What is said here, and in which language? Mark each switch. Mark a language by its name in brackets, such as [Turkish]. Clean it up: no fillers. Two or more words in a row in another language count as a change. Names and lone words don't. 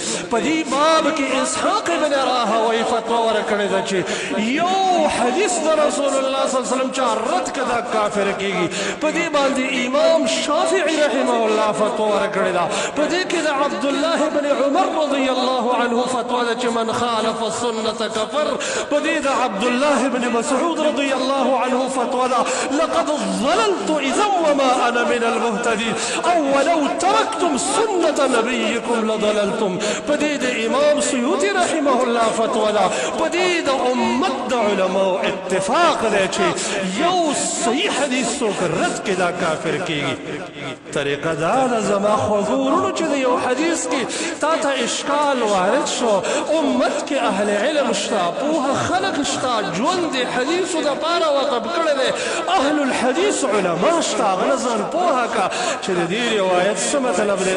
[Pashto] په دې باب کې اسحاق بن راهوی فتوا ورکړې ده چې یو حدیث د رسول الله [Arabic] صلی الله علیه وسلم [Pashto] چا رد کړه دا کافر کېږي. په دې باندې امام شافعي [Arabic] رحمه الله [Pashto] فتوا ورکړې ده. په دې کې د عبدالله بن عمر [Arabic] رضی الله عنه [Pashto] فتوا ده چې [Arabic] من خالف السنة كفر. [Pashto] په دې د عبدالله بن مسعود [Arabic] رضی الله عنه [Pashto] فتوا ده [Arabic] لقد ضللت اذا وما انا من المهتدين [Pashto] او [Arabic] ولو تركتم سنة نبيكم لضللتم. [Pashto] په دې د امام سیوطي [Arabic] رحمه الله [Pashto] فتوا ده. په دې د امت د علماو اتفاق دی چې یو صحیح حدیث څوک رد کړي دا کافر کېږي. طریقه دا ده زما خوږو وروڼو چې د یو حدیث کې تا ته اشکال وارد شو، امت کې اهل علم شته، پوهه خلک شته، ژوند د حدیثو دپاره وقف کړی دی، اهل الحدیث علما شته، هغه نه ځان پوهه که چې د دې روایت څه مطلب دی.